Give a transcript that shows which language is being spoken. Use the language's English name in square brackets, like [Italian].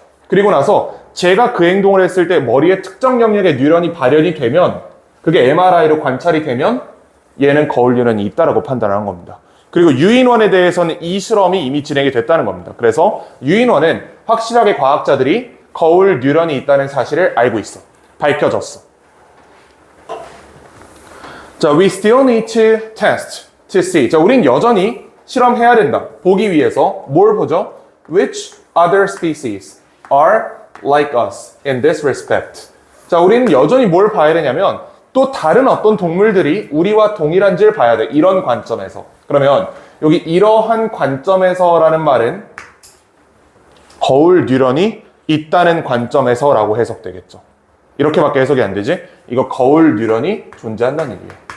[Korean] 그리고 나서 제가 그 행동을 했을 때 머리에 특정 영역의 뉴런이 발현이 되면 그게 MRI로 관찰이 되면 얘는 거울 뉴런이 있다라고 판단하는 겁니다. 그리고 유인원에 대해서는 이 실험이 이미 진행이 됐다는 겁니다. 그래서 유인원은 확실하게 과학자들이 거울 뉴런이 있다는 사실을 알고 있어. 밝혀졌어. 자, [English] we still need to test to see. [Korean] 자, 우린 여전히 실험해야 된다. 보기 위해서 뭘 보죠? [English] Which other species are like us in this respect? [Korean] 자, 우리는 여전히 뭘 봐야 되냐면 또 다른 어떤 동물들이 우리와 동일한지를 봐야 돼. 이런 관점에서. 그러면 여기 이러한 관점에서라는 말은 거울 뉴런이 있다는 관점에서라고 해석되겠죠. 이렇게밖에 해석이 안 되지? 이거 거울 뉴런이 존재한다는 얘기예요.